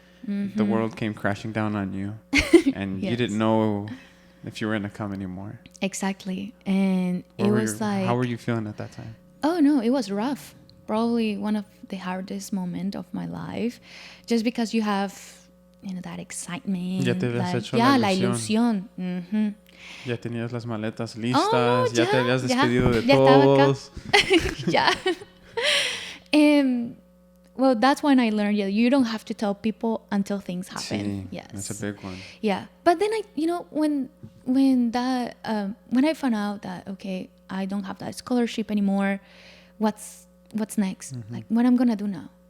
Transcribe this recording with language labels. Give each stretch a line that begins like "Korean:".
English: The world came crashing down on you. And you didn't know if you were going to come anymore. Exactly. And it was like... How were you feeling at that time? Oh, no, it was rough. Probably one of the hardest moments of my life. Just because you have, you know, that excitement.
Spanish: Ya te habías hecho la ilusión. Mm-hmm. Ya tenías las maletas listas, ya te habías despedido de ya todos.
English: Yeah. Well, that's when I learned you don't have to tell people until things happen.
Spanish: Sí,
English: yes. That's a big one. Yeah. But then when I found out that, okay, I don't have that scholarship anymore, what's next? Mm-hmm. Like, what I'm going to do now?